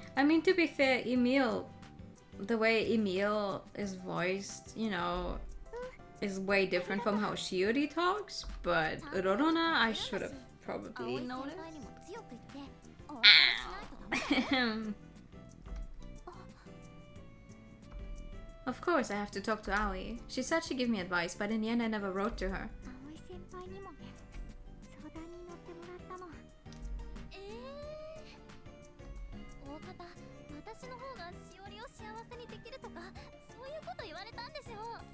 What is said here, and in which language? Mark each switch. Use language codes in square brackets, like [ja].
[en] I mean, to be fair, Emil, the way Emil is voiced, you know, is way different from how Shiori talks, but Rorona, I should have probably [ja] 葵先 [en] noticed. [ja] 輩にも強く言ってお別れしないとダメだよ [en] Of course, I have to talk to Aoi. She said she'd give me advice, but in the end, I never wrote to her. [ja] 葵先輩にもね相談に乗ってもらったの大方私の方がしおりを幸せにできるとかそういうこと言われたんでしょ